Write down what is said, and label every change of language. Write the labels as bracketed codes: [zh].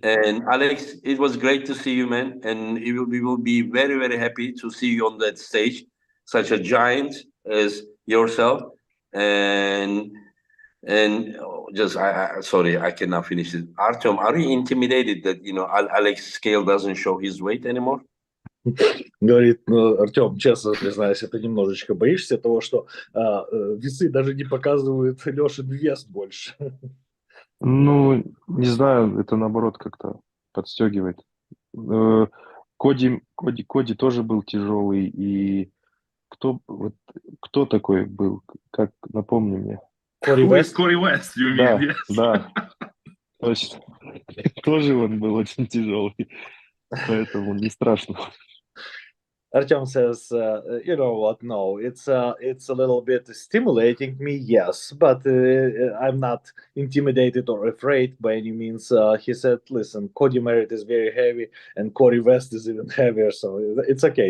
[en] And Alex, it was great to see you, man. And we will be very, very happy to see you on that stage, such a giant as yourself. And just, sorry, I cannot finish it. Artem, are you intimidated that, Alex scale doesn't show his weight anymore? [ru] Говорит, ну, Артем, честно признаюсь, ты немножечко боишься того, что весы даже не показывают Лешин вес больше. Ну, не знаю, это наоборот как-то подстегивает. Коди тоже был тяжелый, и кто такой был? Как, напомни мне. [en] Corey Who is West? Corey West, you mean? [ru] Да, [en] Yes. [ru] да, точно. Тоже он был очень тяжелый, поэтому не страшно. [en] Artyom says, you know what? No, it's a little bit stimulating me, yes, but I'm not intimidated or afraid by any means. He said, "Listen, Cody Merritt is very heavy, and Corey West is even heavier, so it's okay.